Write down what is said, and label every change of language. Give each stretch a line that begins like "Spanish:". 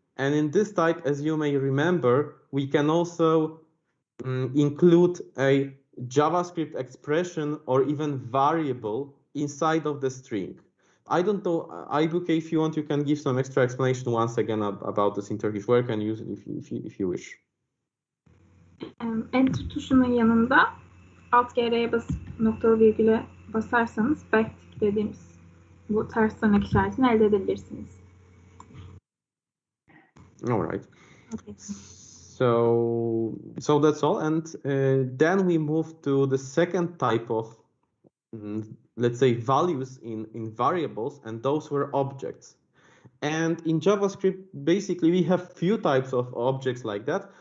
English: And in this type, as you may remember, we can also include a JavaScript expression or even variable inside of the string. I don't know, Aybuke, if you want, you can give some extra explanation once again about this in Turkish, where you can use it if you wish.
Turkish: Enter tuşunun yanında alt GR'ye basıp noktalı virgüle basarsanız backtick dediğimiz bu ters tırnak işaretini elde edebilirsiniz.
English: All right. Okay. So that's all, and then we move to the second type of, let's say, values in variables, and those were objects. And in JavaScript, basically, we have few types of objects like that.